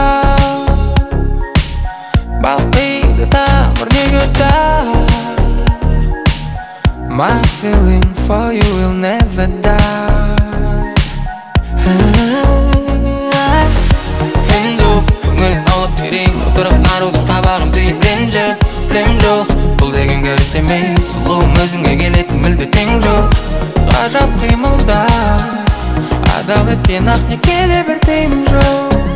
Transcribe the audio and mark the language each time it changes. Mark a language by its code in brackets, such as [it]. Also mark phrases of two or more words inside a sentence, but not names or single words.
[kk] Балқиды тамыр неге да? [en] My feeling for you will never die. [kk] Енді көңілін алып берейін, отырып нарудың қабағын түйіп ренжіп, білем жоқ, бұл деген көріс емес, сұлуым өзіңе келетін мүлде тең жоқ. Ғажап қимылдас, адал еткен ақ некеде бір тыйым жоқ.